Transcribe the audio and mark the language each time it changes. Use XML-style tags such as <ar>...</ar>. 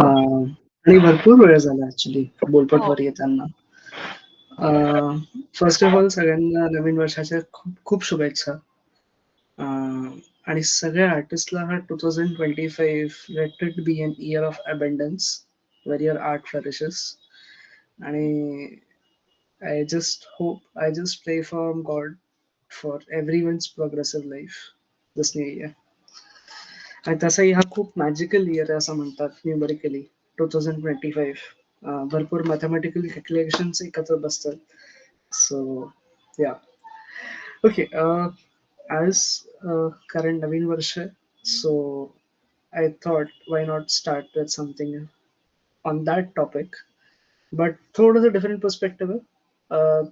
<mr>आणि भरपूर वेळ झाला ऍक्च्युली बोलपटवर येताना.</mr> <en>first of all</en> <mr>सगळ्यांना नवीन वर्षाच्या खूप खूप शुभेच्छा. आणि सगळ्या आर्टिस्टला हा 2025</mr> <en>Let it be an year of abundance where your art flourishes. आणि I just pray from God for everyone's progressive life this new year.</en> <mr>आणि तसाही हा खूप मॅजिकल इयर आहे असं म्हणतात न्यूमरिकली 2025. भरपूर मॅथमॅटिकल कॅल्क्युलेशन्स एकत्र बसतात. सो या ओके.</mr> <en>as</en> <mr>कारण नवीन वर्ष,</mr> <en>So I thought why not start with something on that topic, but थोडंसं different perspective आहे.</en>